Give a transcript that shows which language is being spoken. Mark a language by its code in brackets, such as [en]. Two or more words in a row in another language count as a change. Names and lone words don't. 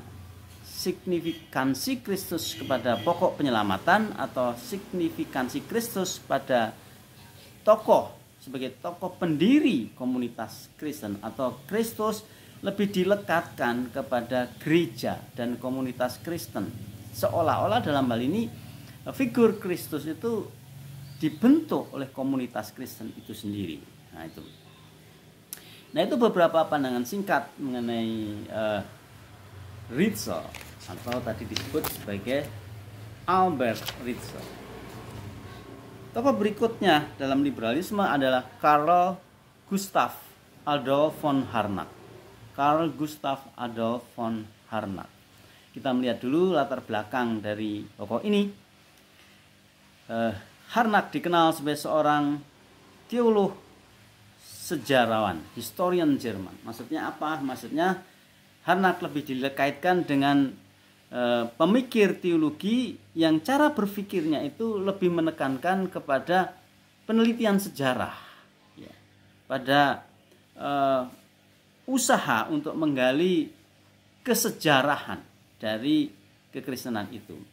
[id] Signifikansi Kristus kepada pokok penyelamatan atau signifikansi Kristus pada tokoh sebagai tokoh pendiri komunitas Kristen, atau Kristus lebih dilekatkan kepada gereja dan komunitas Kristen, seolah-olah dalam hal ini figur Kristus itu dibentuk oleh komunitas Kristen itu sendiri. Nah itu beberapa pandangan singkat mengenai Ritschl, atau tadi disebut sebagai Albert Ritschl. Tokoh berikutnya dalam liberalisme adalah Karl Gustav Adolf von Harnack. Karl Gustav Adolf von Harnack. Kita melihat dulu latar belakang dari tokoh ini. Harnack dikenal sebagai seorang teolog sejarawan, historian Jerman. Maksudnya apa? Maksudnya Harnack lebih dikaitkan dengan pemikir teologi yang cara berpikirnya itu lebih menekankan kepada penelitian sejarah, ya, pada usaha untuk menggali kesejarahan dari kekristenan itu.